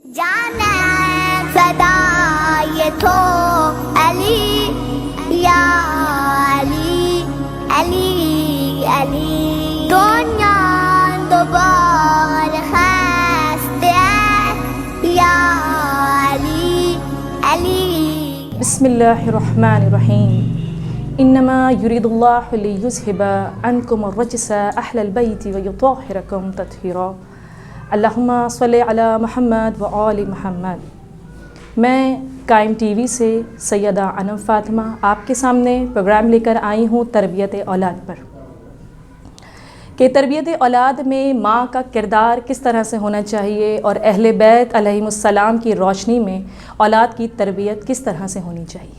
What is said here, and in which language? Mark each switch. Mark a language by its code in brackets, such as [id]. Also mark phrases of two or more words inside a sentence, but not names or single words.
[fa] جانا فدا یہ تو علی یا علی علی علی دنیا دوباره خسته یا علی علی. [ar] بسم اللہ الرحمن الرحیم. انما يريد الله ليذهب عنكم الرجس اهل البيت ويطهركم تطهيرا. اللہم صلی علی محمد و آل محمد. [ur] میں قائم ٹی وی سے سیدہ انم فاطمہ آپ کے سامنے پروگرام لے کر آئی ہوں تربیت اولاد پر، کہ تربیت اولاد میں ماں کا کردار کس طرح سے ہونا چاہیے اور اہل بیت علیہم السلام کی روشنی میں اولاد کی تربیت کس طرح سے ہونی چاہیے.